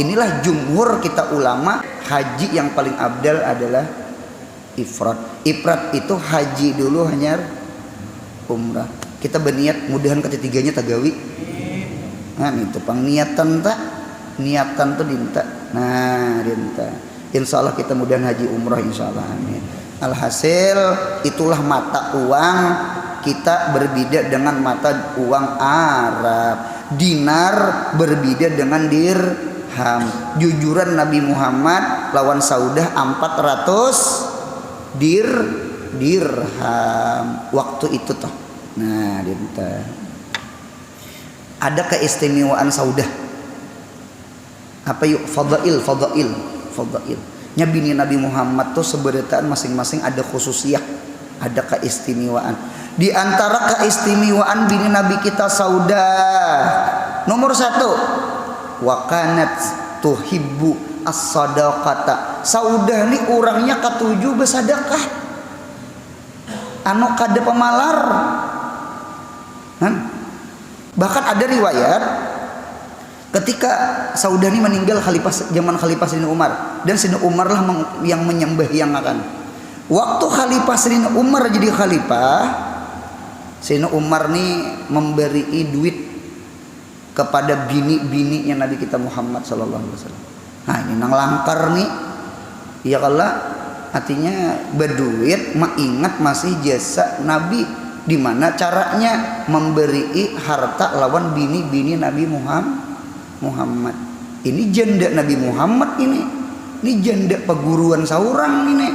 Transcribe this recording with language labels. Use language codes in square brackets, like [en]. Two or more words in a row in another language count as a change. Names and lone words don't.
[id] Inilah jumhur kita ulama, haji yang paling abdal adalah ifrat. [bjn] Ifrat itu haji dulu hanya umrah. Kita berniat mudahan ketiganya tagawi. Nah itu pang niatan tak, niatan tuh dinta. Nah dinta. [ar] إن شاء الله [bjn] kita mudahan haji umrah [ar] إن شاء الله, [bjn] amin. Alhasil itulah mata uang kita berbeda dengan mata uang Arab. Dinar berbeda dengan dirham. Jujuran Nabi Muhammad lawan Saudah 400 dirham waktu itu toh. Nah, dinta. Ada keistimewaan Saudah. Apa yuk? Fadail. Nya bini Nabi Muhammad tuh seberataan masing-masing ada khususiyah, ada keistimewaan. Di antara keistimewaan bini Nabi kita Saudah, nomor 1, [ar] وكانت تحب الصدقة. [bjn] Saudah nih orangnya katuju bersedekah. Anu kada pemalar. [id] Bahkan ada riwayat ketika Saudah ini meninggal zaman Khalifah Sayyidina Umar, dan Sayyidina Umar lah yang menyembahyangakan. Waktu Khalifah Sayyidina Umar jadi khalifah, Sayyidina Umar nih memberi duit kepada bini-bininya Nabi kita Muhammad [ar] صلى الله عليه وسلم. [bjn] Nah, ini nang langkar nih. Ya kalau artinya berduit ingat masih jasa Nabi, di mana caranya memberi harta lawan bini-bini Nabi Muhammad. Ini janda Nabi Muhammad ini janda peguruan seorang ini.